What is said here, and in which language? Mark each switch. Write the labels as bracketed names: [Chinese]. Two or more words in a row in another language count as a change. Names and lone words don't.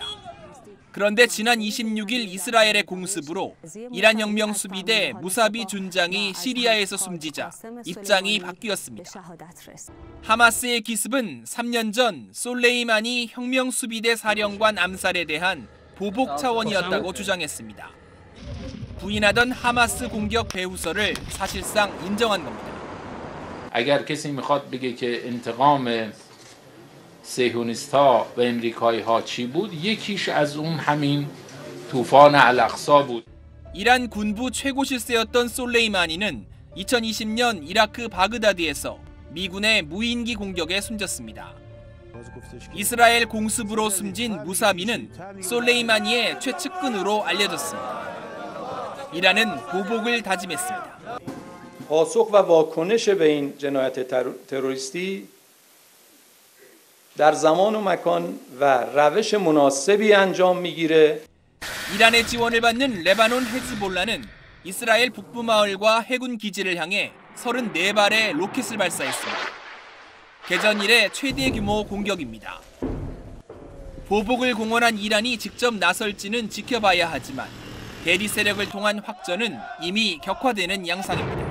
[Korean] 그런데 지난 26일 이스라엘의 공습으로 이란 혁명수비대 무사비 준장이 시리아에서 숨지자 입장이 바뀌었습니다. 하마스의 기습은 3년 전 솔레이마니 혁명수비대 사령관 암살에 대한 보복 차원이었다고 주장했습니다. 부인하던 하마스 공격 배후설을 사실상 인정한 겁니다. [Persian] اگر کسی میخواد بگه که انتقام صهیونیست‌ها و امریکایی‌ها چی بود یکیش از اون همین طوفان الاقصی بود. [Korean] 이란 군부 최고 실세였던 솔레이마니는 2020년 이라크 바그다드에서 미군의 무인기 공격에 숨졌습니다. 이스라엘 공습으로 숨진 무사비는 솔레이마니의 최측근으로 알려졌습니다. 이란은 보복을 다짐했습니다. [Persian] پاسخ و واکنش به این جنایت تروریستی در زمان و مکان و روش مناسبی انجام میگیره. [Korean] 이란의 지원을 받는 레바논 헤즈볼라는 이스라엘 북부 마을과 해군 기지를 향해 34발의 로켓을 발사했습니다. 개전 이래 최대 규모 공격입니다. 보복을 공언한 이란이 직접 나설지는 지켜봐야 하지만 대리 세력을 통한 확전은 이미 격화되는 양상입니다.